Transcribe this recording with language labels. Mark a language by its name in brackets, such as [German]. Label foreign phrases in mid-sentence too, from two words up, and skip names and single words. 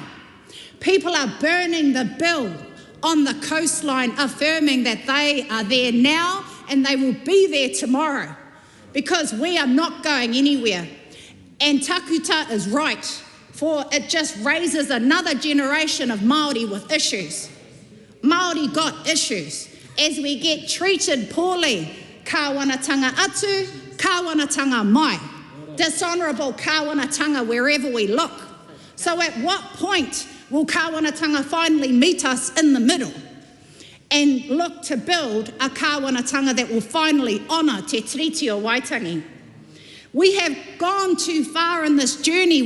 [English] People are burning the bill on the coastline, affirming that they are there now and they will be there tomorrow, because we are not going anywhere. And Takuta is right, for it just raises another generation of Māori with issues. Māori got issues as we get treated poorly. [Māori] Kāwanatanga atu, kāwanatanga mai. [English] Dishonourable kāwanatanga wherever we look. So at what point will kāwanatanga finally meet us in the middle and look to build a kāwanatanga that will finally honour Te Tiriti o Waitangi? We have gone too far in this journey.